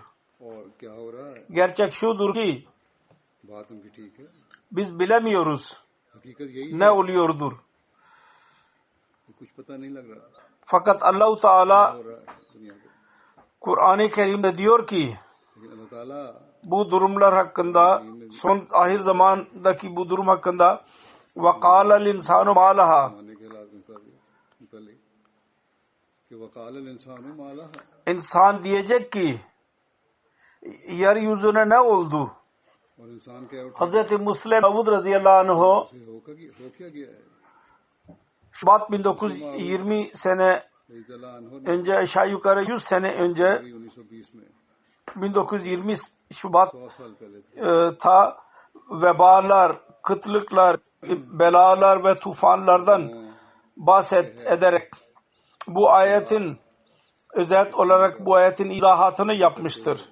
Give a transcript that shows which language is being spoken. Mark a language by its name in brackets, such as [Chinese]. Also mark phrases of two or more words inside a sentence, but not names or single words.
[Turkish] Gerçek şudur ki biz bilemiyoruz ne oluyordur. Fakat Allah-u Teala Kur'an-ı Kerim'de diyor ki bu durumlar hakkında, son ahir zamandaki bu durum hakkında [Arabic] وَقَالَ الْاِنْسَانُ مَا لَهَا [Turkish] İnsan diyecek ki yeryüzüne ne oldu? Hz. Müslim Mevud radıyallahu anh Şubat 1920 sene önce, aşağı yukarı 100 sene önce 1920 Şubat ta vebalar, kıtlıklar, belalar ve tufanlardan bahsederek bu ayetin özet olarak bu ayetin izahatını yapmıştır.